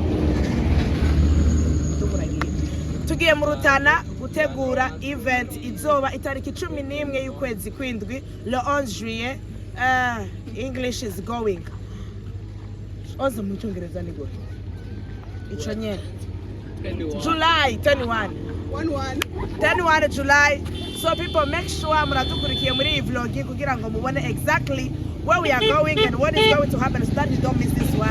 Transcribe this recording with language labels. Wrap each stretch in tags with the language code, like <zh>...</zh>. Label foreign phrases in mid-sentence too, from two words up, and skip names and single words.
<rn>Tugiye mu RUTANA gutegura event izoba itariki 11 y'ukwezi kwindwi,</rn> <fr>le 11 juillet.</fr> <en>English is going.</en> <rn>Oza mu cyongereza ni go. Ico nyene.</rn> <en>July 21. 21 July. So people, make sure</en> <rn>muradukurikiye muri iyi vlog kugira ngo mubone</rn> <en>exactly where we are going and what is going to happen so that you don't miss this one.</en>